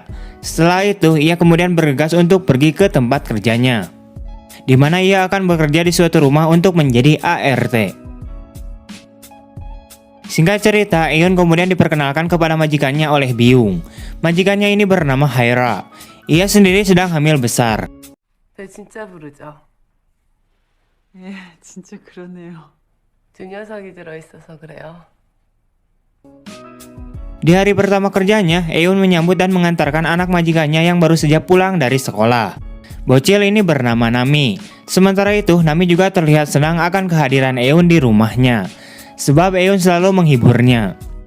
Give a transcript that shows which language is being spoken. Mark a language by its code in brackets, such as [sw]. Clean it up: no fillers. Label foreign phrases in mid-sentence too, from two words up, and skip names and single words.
[id] Setelah itu, ia kemudian bergegas untuk pergi ke tempat kerjanya, di mana ia akan bekerja di suatu rumah untuk menjadi ART. Singkat cerita, Eun kemudian diperkenalkan kepada majikannya oleh Byung. Majikannya ini bernama Haira. Ia sendiri sedang hamil besar. [ko] 네, 진짜 부르죠. 예, 진짜 그러네요. 두 녀석이 들어있어서 그래요. [id] Di hari pertama kerjanya, Eun menyambut dan mengantarkan anak majikannya yang baru saja pulang dari sekolah. Bocil ini bernama Nami. Sementara itu, Nami juga terlihat senang akan kehadiran Eun di rumahnya, sebab Eun selalu menghiburnya.